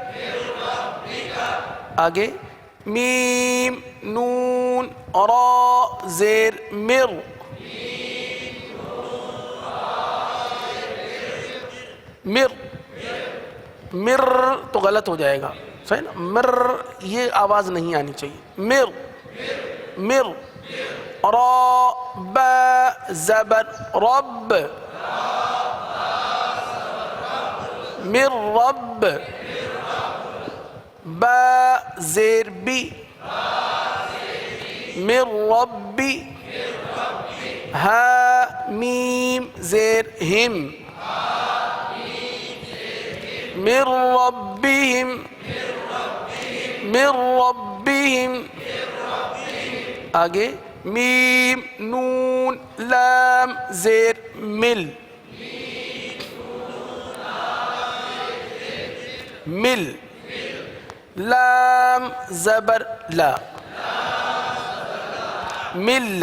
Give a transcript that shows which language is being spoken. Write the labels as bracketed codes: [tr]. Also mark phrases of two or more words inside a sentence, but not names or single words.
[ur] آگے میم نون را زیر مر مر مر تو غلط ہو جائے گا. صحیح نا. مر یہ آواز نہیں آنی چاہیے. مر مر. را با زبر رب مر رب. با زیر بی مر ربی. ہا میم زیر ہم [ar] من ربهم من ربهم. [ur] آگے میم نون لام زیر مل مل. لام زبر لا مل.